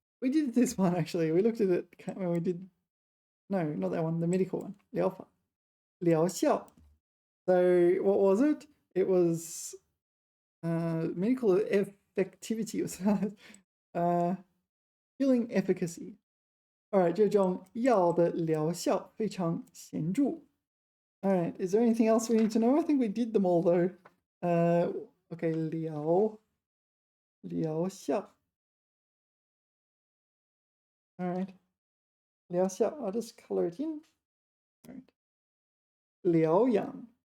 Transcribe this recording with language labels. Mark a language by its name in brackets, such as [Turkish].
[English] We did this one actually. We looked at it when we did. No, not that one. The medical one. [Chinese] 疗法.疗效.So what was it? [English] It was medical effectivity or healing efficacy. [Chinese] All right, 这种药的疗效非常显著. [English] All right, is there anything else we need to know? I think we did them all though. Okay, 疗效. All right, 疗效. I'll just color it in. All right. 疗养.